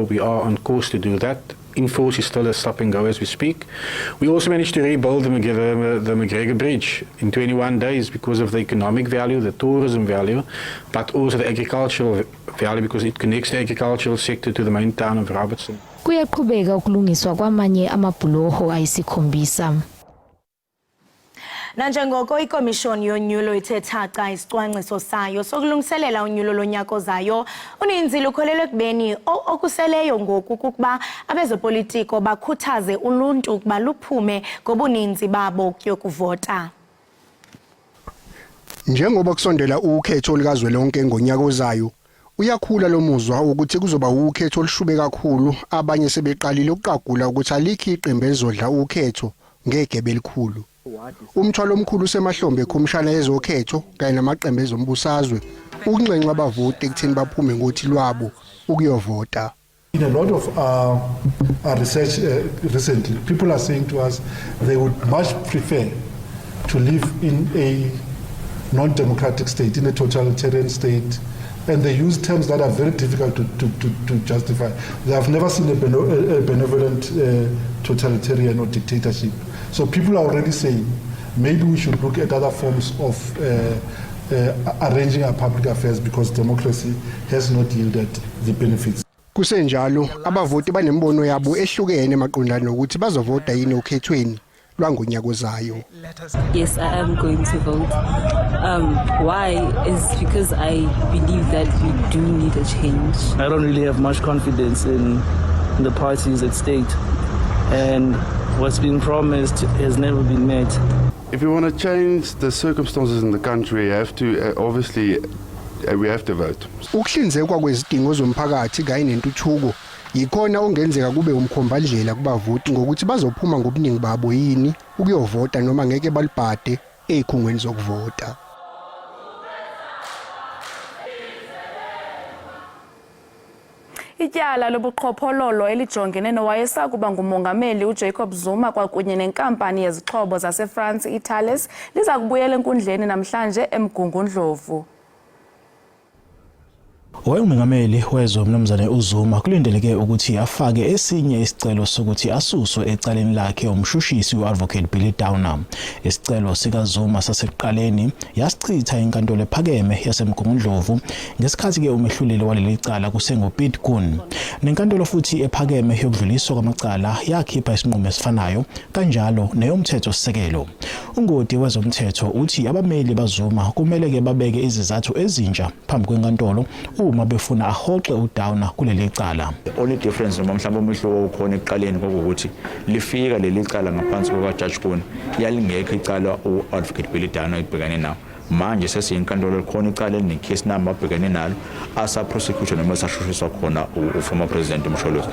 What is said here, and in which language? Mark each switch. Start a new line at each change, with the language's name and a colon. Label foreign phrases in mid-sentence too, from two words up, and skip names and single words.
English: We are on course to do that. Enforce is still a stop and go as we speak. We also managed to rebuild the McGregor Bridge in 21 days because of the economic value, the tourism value, but also the agricultural value because it connects the agricultural sector to the main town of Robertson.
Zulu: Kuyaqhubeka ukulungiswa kwamanye amabhuloho ayisikhombisa.
Xhosa: Nanjengoko ikomishoni yonyulo ithe thaca isicwangciso sayo sokulungiselela unyulo lonyaka ozayo, uninzi lukholelwe ekubeni okuseleyo ngoku kukuba abezopolitiko bakhuthaze uluntu ukuba luphume ngobuninzi babo kuyokuvota.
Zulu: Njengoba kusondela ukhetho likazwelonke ngonyaka ozayo, uyakhula lo muzwa ukuthi kuzoba ukhetho olushube kakhulu. Abanye sebeqalile ukuqagula ukuthi alikho iqembu elizodla ukhetho ngegebe elikhulu. Umthwalo omkhulu usemahlombe ekhomishana yezokhetho kanye namaqembu ezombusazwe ukunxenxa abavoti ekutheni baphume ngothi lwabo ukuyovota.
English: In a lot of research recently, people are saying to us they would much prefer to live in a non-democratic state, in a totalitarian state, and they use terms that are very difficult to justify. They have never seen a benevolent totalitarian or dictatorship. So people are already saying maybe we should look at other forms of arranging our public affairs because democracy has not yielded the benefits.
Zulu: Kusenjalo abavoti banembono yabo ehlukene maqondana nokuthi bazovota yini okhethweni lwangonyaka ozayo.
English: Yes, I am going to vote. Why is because I believe that we do need a change. I don't really have much confidence in the parties at stake, and what's been promised has never been met. If you want to change the circumstances in the country, you have to obviously we have to vote.
Zulu: Ukuhlinzekwa kwezidingo zomphakathi kanye nentuthuko yikhona ongenzeka kube umkhombandlela kubavoti ngokuthi bazophuma ngobuningi babo yini ukuyovota noma ngeke balibhade ezikhungweni zokuvota.
Xhosa: Ityala lobuqhophololo elijongene nowayesakuba ngumongameli uJacob Zuma kwakunye nenkampani yezixhobo zaseFrance iThales liza kubuyela enkundleni namhlanje eMgungundlovu.
Zulu: Umengameli wezwe uMnumzane uZuma kulindeleke ukuthi afake esinye isicelo sokuthi asuswe ecaleni lakhe umshushisi uAdvocate Billy Downer. Isicelo sikaZuma sasekuqaleni yasichitha inkantolo ephakeme yaseMgungundlovu ngesikhathi ke umehluleli waleli cala kusenguPete Kun. Nenkantolo futhi ephakeme yokudluliswa kwamacala yakhipha isinqumo esifanayo kanjalo neyomthetho sisekelo. Ungodi wezomthetho uthi abameli baZuma kumele ke babeke izizathu ezintsha phambi kwenkantolo uma befuna ahoxe uDowner kuleli cala.
English: The only difference
Zulu: noma mhlawumbe umehluko okhona ekuqaleni kokuthi lifika leli cala ngaphansi kwa Judge Kun yalingekho icala uAdvocate Billy Downer ibhekane nawo. manje sesiyinkantolo likhona icala
English: elinecase number
Zulu: abhekene nalo asa-prosecutor noma esashushiswa khona
English: uformer president
Zulu: uMsholozi.